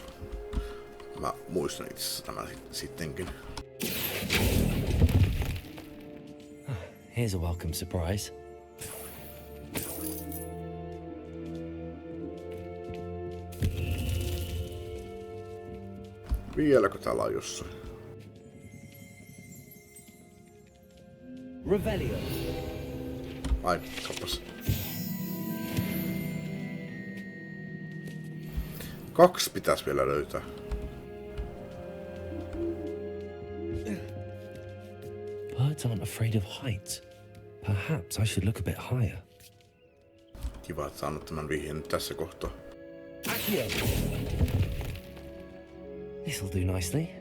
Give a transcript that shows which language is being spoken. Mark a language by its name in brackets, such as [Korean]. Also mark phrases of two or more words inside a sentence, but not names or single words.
[Finnish] Mä muistan itse asiassa tämän sittenkin. [English] Here's a welcome surprise. [Finnish] Vieläkö täällä on jossain? Revelio. Ai, kappas. 2 pitäisi vielä löytää. [English] Birds aren't afraid of heights. Perhaps I should look a bit higher. [Finnish] Kiva, että saanut tämän vihjeen nyt tässä kohtaa. [English] This'll do nicely.